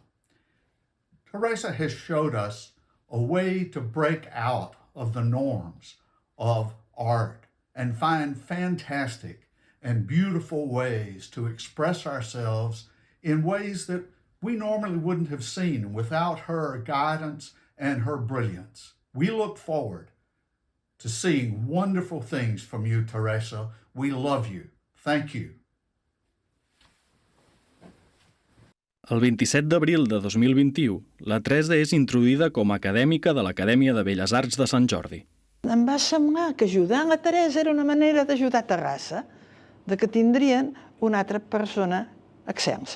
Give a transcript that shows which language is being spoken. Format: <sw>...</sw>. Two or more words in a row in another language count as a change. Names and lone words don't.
<en>Teresa has showed us a way to break out of the norms of art and find fantastic and beautiful ways to express ourselves in ways that we normally wouldn't have seen without her guidance and her brilliance. We look forward to seeing wonderful things from you, Teresa. We love you. Thank you.</en> <ca>El 27 d'abril de 2021, la Teresa és introduïda com a acadèmica de l'Acadèmia de Belles Arts de Sant Jordi. Em va semblar que ajudar la Teresa era una manera d'ajudar Terrassa, de que tindrien una altra persona excelsa.</ca>